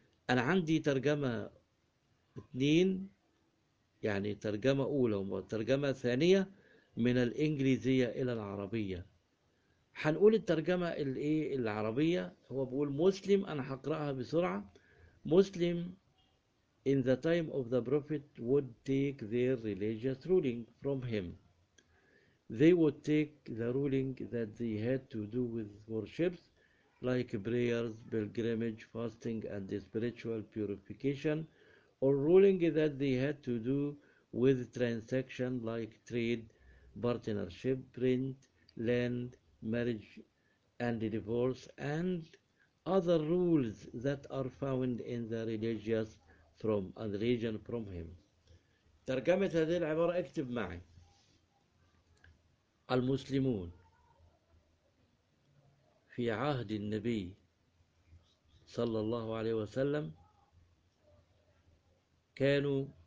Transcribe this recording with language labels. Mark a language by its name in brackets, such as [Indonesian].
[Arabic] أنا عندي ترجمة 2 يعني ترجمة أولى وترجمة ثانية من الإنجليزية إلى العربية. هنقول الترجمة العربية، هو بقول مسلم، أنا هقرأها بسرعة. [English] مسلم in the time of the prophet would take their religious ruling from him. They would take the ruling that they had to do with worships like prayers, pilgrimage, fasting and spiritual purification, or ruling that they had to do with transaction like trade, partnership, rent, land, marriage and divorce, and other rules that are found in the religious from and region from him. [Arabic] ترجمة هذه العبارة اكتب معي. المسلمون في عهد النبي صلى الله عليه وسلم كانوا